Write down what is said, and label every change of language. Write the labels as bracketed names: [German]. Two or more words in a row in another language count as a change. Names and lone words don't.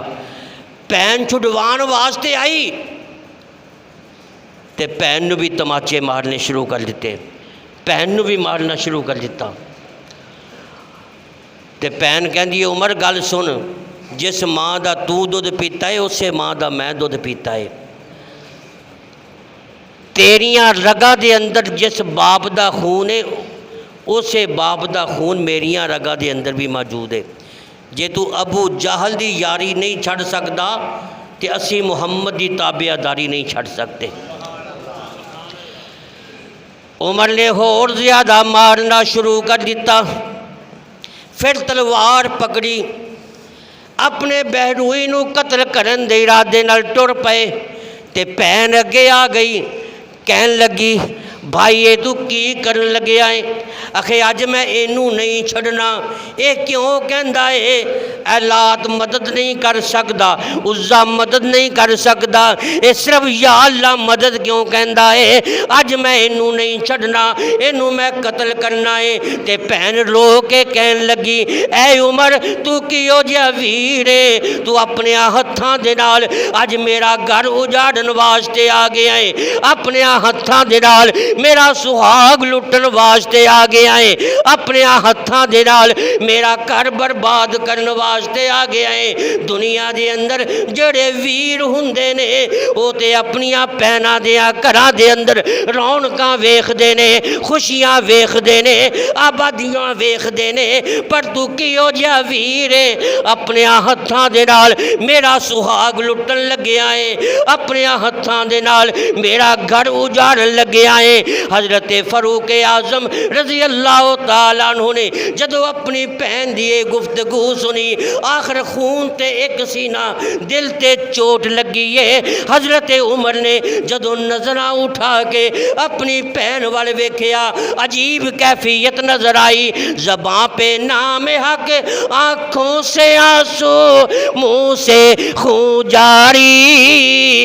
[Punjabi] پین چھڑوان واسطے آئی تے پین نو بھی تماچے مارنے شروع کر دیتے، پین نو بھی مارنا شروع کر دیتا۔ تے پین کہندی عمر گل سن، جس ماں دا تو دودھ پیتا ہے اسے ماں دا میں دودھ پیتا ہے، تیریاں رگاں دے اندر جس باپ دا خون ہے اسے باپ دا خون میریاں رگاں دے اندر بھی موجود ہے۔ جے تو ابو جہل دی یاری نہیں چھڑ سکدا تے اسی محمد دی تابعہ داری نہیں چھڑ سکتے۔ عمر نے اور زیادہ مارنا شروع کر دیتا، پھر تلوار پکڑی، اپنے بہنوئی نو قتل کرن دے ارادے نال ٹر پئے تے بہن اگے آ گئی، کہن لگی بھائی یہ تو کی کرن لگے آئے؟ آخے اج میں اینو نہیں چھڑنا۔ اے کیوں کہندا ہے اے لات مدد نہیں کر سکدا، عزا مدد نہیں کر سکدا، اے صرف یا اللہ مدد کیوں کہندا ہے؟ اج میں اینو نہیں چھڑنا، اینو میں قتل کرنا ہے۔ تے بہن رو کے کہن لگی اے عمر تو کیو جیا ویر ہے، تو اپنے ہتھاں دے نال اج میرا گھر اجاڑن واسطے آ گیا ہے، اپنے ہتھاں دے نال میرا سہاگ لٹن واسطے آ گیا ہے، اپنے ہتھاں دے نال میرا گھر برباد کرن واسطے آ گیا ہے۔ دنیا دے اندر جڑے ویر ہوندے نے وہ تے اپنیاں بہناں دیاں گھراں دے اندر رونقاں ویکھدے نے، خوشیاں ویکھدے نے، آبادیاں ویکھدے نے، پر تو کیو جا ویر ہے اپنے ہتھاں دے نال میرا سہاگ لٹن لگیا ہے، اپنے ہتھاں دے نال میرا گھر اجاڑن لگیا ہے۔ حضرت فاروق اعظم رضی اللہ تعالیٰ عنہ نے جدو اپنی بہن دی گفتگو سنی، آخر خون تے ایک سینہ دل تے چوٹ لگی ہے۔ حضرت عمر نے جدو نظراں اٹھا کے اپنی بہن والے ویکھیا، عجیب کیفیت نظر آئی، [Urdu] زباں پہ نام حق، آنکھوں سے آنسو، منہ سے خون جاری۔